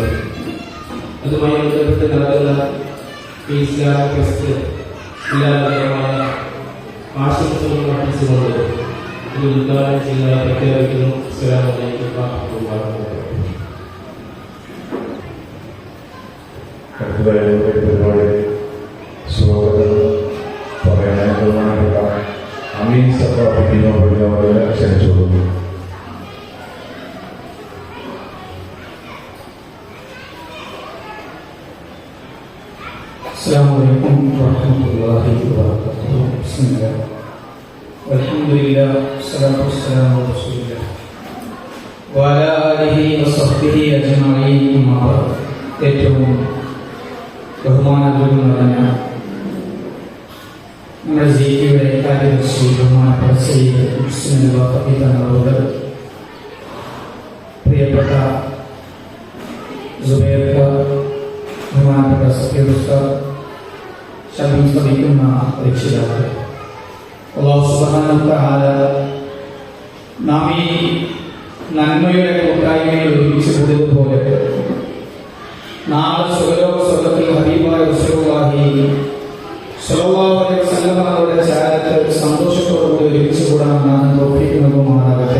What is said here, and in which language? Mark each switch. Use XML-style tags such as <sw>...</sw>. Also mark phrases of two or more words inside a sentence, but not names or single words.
<ml>അതുമായി ബന്ധപ്പെട്ട് നടക്കുന്ന ഇസ്ലാമിക് ഫെസ്റ്റ് എല്ലാവരുമായ ആശംസകൾ അർപ്പിച്ചുകൊണ്ട് ഇത് ഉദ്ഘാടനം ചെയ്യുന്നതായി പ്രഖ്യാപിക്കുന്നു.</ml> <ar>السلام عليكم ورحمة الله وبركاته.</ar> <ml>അടുത്തതായി പരിപാടി സ്വാഗതം പറയാൻ ബഹുമാനപ്പെട്ട അമീൻ സഫാറിനെ ക്ഷണിച്ചുകൊള്ളുന്നു.</ml> <ar>السلام عليكم ورحمة الله وبركاته. بسم الله والحمد لله والصلاة والسلام على رسول الله وعلى آله وصحبه أجمعين. أما بعد.</ar> <ml>ഏറ്റവും ബഹുമാനത്തോടും നിറഞ്ഞ നമ്മുടെ ജിയുടെ കാര്യദർശി ബഹുമാനപ്പെട്ട സയ്യിദ് മുഹ്സിൻ വാഖഫി തങ്ങളോട്, പ്രിയപ്പെട്ട സുബൈർ ബഹുമാനപ്പെട്ട സഫീർ ഉസ്താദ്, ശബ്ദം ശ്രമിക്കുന്ന രക്ഷിതാക്കൾ,</ml> <ar>الله سبحانه وتعالى</ar> <ml>നാം ഈ നന്മയുടെ കൂട്ടായ്മയിൽ ഒരുമിച്ച് കൂടിയതുപോലെ നാളെ സ്വർഗ്ഗത്തിൽ ഹബീബായ</ml> <ar>رسول الله صلى الله عليه وسلم</ar> <ml>അവരുടെ ചാരത്തിൽ സന്തോഷത്തോടുകൂടി ഒരുമിച്ച് കൂടാൻ നാം തൗഫീഖ് നൽകുമാറാകട്ടെ.</ml>